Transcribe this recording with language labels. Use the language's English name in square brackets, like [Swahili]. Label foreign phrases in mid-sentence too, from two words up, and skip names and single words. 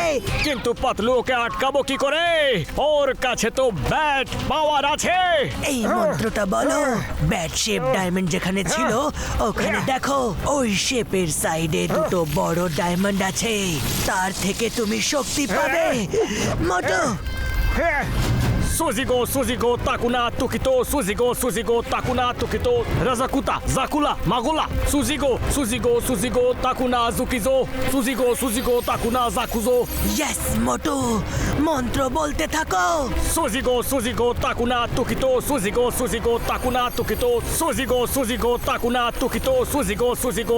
[Bangla] কিন্তু পাতলু ওকে আটকাবো কি করে? ওর কাছে তো [English] bat power [Bangla] আছে। এই মন্ত্রটা বলো [English] bat shape diamond [Bangla] যেখানে ছিল ওখানে দেখো ওই শেপের সাইডে দুটো বড় ডায়মন্ড আছে তার থেকে তুমি শক্তি পাবে মোটু সুজিগো তাকুনা তুকিতো সুজিগো তাকুনা তুকিতো রাজাকুতা জাকুলা মাগুলা সুজিগো তাকুনা জুকিজো সুজিগো তাকুনা জাকুজো ইয়েস মোটু মন্ত্র বলতে থাকো সুজিগো তাকুনা তুকিতো সুজিগো তাকুনা তুকিতো সুজিগো তাকুনা তুকিতো সুজিগো